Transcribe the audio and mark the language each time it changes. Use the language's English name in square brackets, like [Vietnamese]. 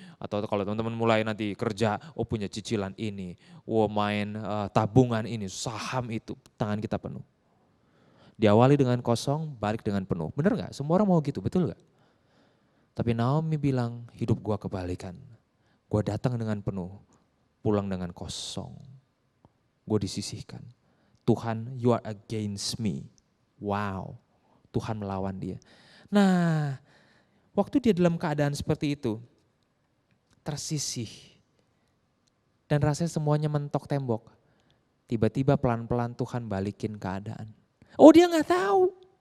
[Indonesian] Atau kalau teman-teman mulai nanti kerja, punya cicilan ini, main tabungan ini, saham itu, tangan kita penuh. Diawali dengan kosong, balik dengan penuh. Bener gak? Semua orang mau gitu, betul gak? Tapi Naomi bilang, hidup gua kebalikan. Gua datang dengan penuh, pulang dengan kosong. Gua disisihkan. [English] Tuhan, you are against me. [Indonesian] Wow, Tuhan melawan dia. Nah, waktu dia dalam keadaan seperti itu, tersisih, dan rasanya semuanya mentok tembok. Tiba-tiba pelan-pelan Tuhan balikin keadaan. Oh dia gak tahu.